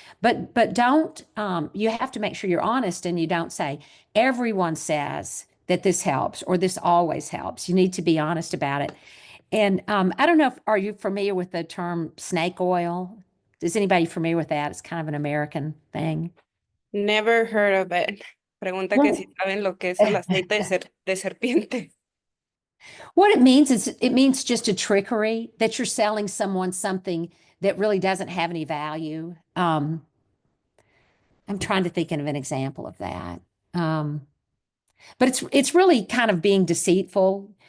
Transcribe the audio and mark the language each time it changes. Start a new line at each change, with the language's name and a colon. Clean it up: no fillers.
English: But don't, you have to make sure you're honest and you don't say, everyone says that this helps or this always helps. You need to be honest about it. And I don't know are you familiar with the term snake oil? Is anybody familiar with that? It's kind of an American thing. Never heard of it.
Spanish: Pregunta que si
English: Well,
Spanish: saben lo que es el aceite de serpiente.
English: what it means is it means just a trickery that you're selling someone something that really doesn't have any value. I'm trying to think of an example of that. But it's really kind of being deceitful.